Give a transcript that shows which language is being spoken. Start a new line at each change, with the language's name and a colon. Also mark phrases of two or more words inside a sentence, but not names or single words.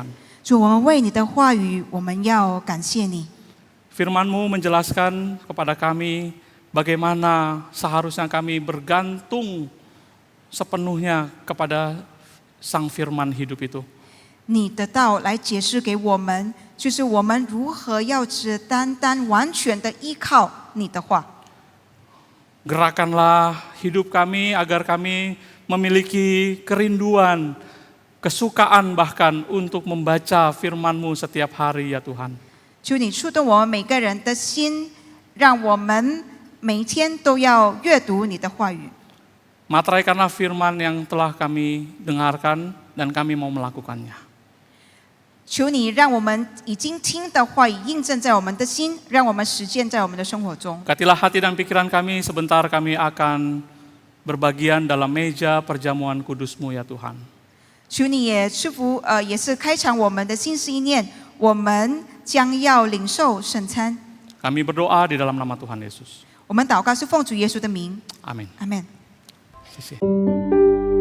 Chinese: 主，我们为你的话语，我们要感谢你。
Indonesian: Firman-Mu menjelaskan kepada kami bagaimana seharusnya kami bergantung sepenuhnya kepada Sang Firman hidup itu.
Chinese: 你的道来解释给我们，就是我们如何要只单单完全的依靠你的话。
Indonesian: Gerakanlah hidup kami agar kami memiliki kerinduan, kesukaan bahkan untuk membaca firman-Mu setiap hari ya Tuhan.
Chinese: 求你触动我们每个人的心，让我们每天都要阅读你的话语。
Indonesian: Materaikanlah firman yang telah kami dengarkan dan kami mau melakukannya.
Chinese: 求你让我们已经听的话语印证在我们的心，让我们实践在我们的生活中。
Indonesian: Berkatilah hati dan pikiran kami, sebentar kami akan berbagian dalam meja perjamuan kudus-Mu ya Tuhan.
Chinese: 求你也赐福，也是开场我们的心思意念，我们将要领受圣餐。
Indonesian: Kami berdoa di dalam nama Tuhan Yesus.
Chinese: 我们祷告是奉主耶稣的名，
Indonesian: Amin.
Chinese: 阿门。 Sisi.